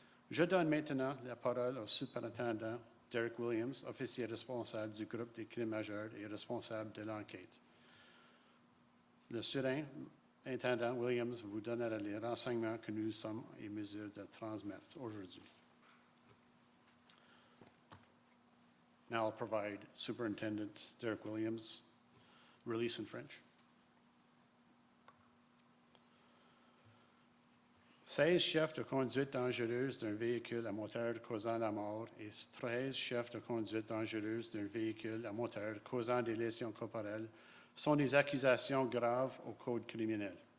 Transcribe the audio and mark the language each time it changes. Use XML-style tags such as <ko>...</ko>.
<fr>Je donne maintenant la parole au superintendant Derek Williams, officier responsable du groupe des crimes majeurs et responsable de l'enquête. Le surintendant Williams vous donnera les renseignements que nous sommes en mesure de transmettre aujourd'hui.</fr> <en>Now I'll provide Superintendent Derek Williams' release in French.</en> <fr>16 chefs de conduite dangereuse d'un véhicule à moteur causant la mort et 13 chefs de conduite dangereuse d'un véhicule à moteur causant des lésions corporelles sont des accusations graves au Code criminel.</fr>